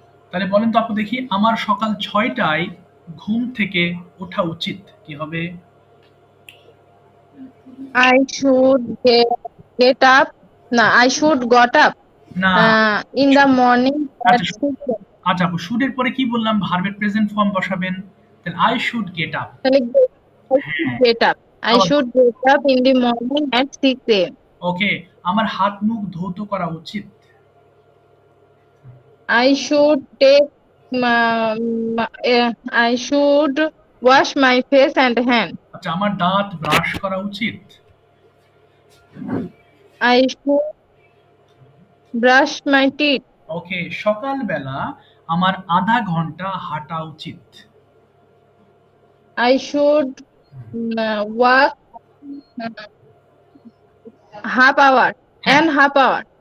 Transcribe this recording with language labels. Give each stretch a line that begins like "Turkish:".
Bangla: তাহলে বলেন তো আপু দেখি, আমার সকাল 6টায় ঘুম থেকে ওঠা উচিত, কি হবে?
English: I should get up. No, I should got up
Bangla: না,
English: in the morning at 6 a.m.
Bangla: আচ্ছা আপু, শুড এর পরে কি বললাম, ভার্বের প্রেজেন্ট ফর্ম বসাবেন। তাহলে
English: I should get up, get up. I should get up in the morning at 6 a.m.
Bangla: ওকে, আমার হাত মুখ ধৌত করা উচিত।
English: I should take I should wash my face and hand.
Bangla: আচ্ছা, আমার দাঁত ব্রাশ করা উচিত।
English: I should brush my teeth.
Bangla: ওকে, সকালবেলা আমার আধা ঘন্টা হাঁটা উচিত।
English: I should walk half hour and half hour